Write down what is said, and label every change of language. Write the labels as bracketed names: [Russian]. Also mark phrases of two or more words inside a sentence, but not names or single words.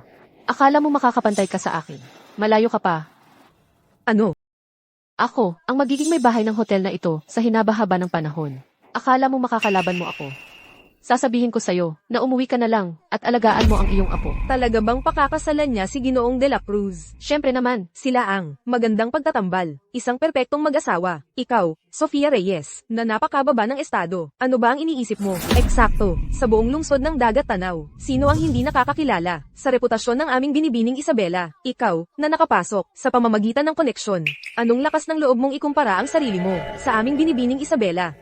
[Filipino] Akala mo makakapantay ka sa akin. Malayo ka pa. Ano? Ako, ang magiging may bahay ng hotel na ito sa hinabahaba ng panahon. Akala mo makakalaban mo ako. Sasabihin ko sa'yo na umuwi ka na lang at alagaan mo ang iyong apo. Talaga bang pakakasalan niya si Ginoong de la Cruz? Siyempre naman, Sila ang magandang pagtatambal, isang perpektong mag-asawa. Ikaw, Sofia Reyes, na napakababa ng estado. Ano ba ang iniisip mo? Eksakto, sa buong lungsod ng Dagat-Tanaw, sino ang hindi nakakakilala sa reputasyon ng aming Binibining Isabela? Ikaw, na nakapasok sa pamamagitan ng koneksyon. Anong lakas ng loob mong ikumpara ang sarili mo sa aming Binibining Isabela?